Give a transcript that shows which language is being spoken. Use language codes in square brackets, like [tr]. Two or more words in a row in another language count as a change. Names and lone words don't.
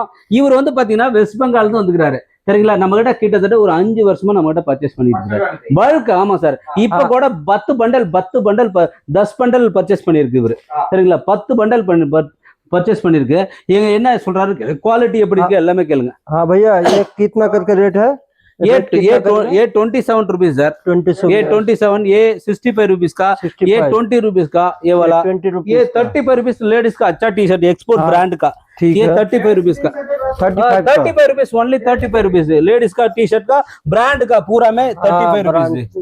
[ta] இவர் வந்து பாத்தீங்கன்னா வெஸ்ட் பெங்கால் இருந்து வந்துக்கிறாரு சரிங்களா. நம்ம கிட்ட கிட்டத்தட்ட ஒரு 5 வருஷமா நம்ம கிட்ட பர்ச்சேஸ் பண்ணிட்டு இருக்காரு பல்க். ஆமா சார். இப்ப கூட 10 பண்டல் 10 பண்டல் பர்ச்சேஸ் பண்ணிருக்கு இவரு சரிங்களா. 10 பண்டல் परचेस பண்ணிருக்கு. எங்க என்ன சொல்றாரு, குவாலிட்டி எப்படி இருக்கு எல்லாமே கேளுங்க. [hi] हाँ भैया, ये कितना करके रेट है? ये 27 [en] rupees sir. [hi] ये 27, ये 65 रुपीज का, ये 20 रुपीज का, ये वाला 20 रुपीज, ये 35 रुपीज लेडीज का अच्छा [en] T shirt export brand [hi] का, ये 35 रुपीज का, 35 [en] rupees only [hi] 35 रुपीज लेडीज का [en] T shirt [hi] का ब्रांड का पूरा में 35 रुपीज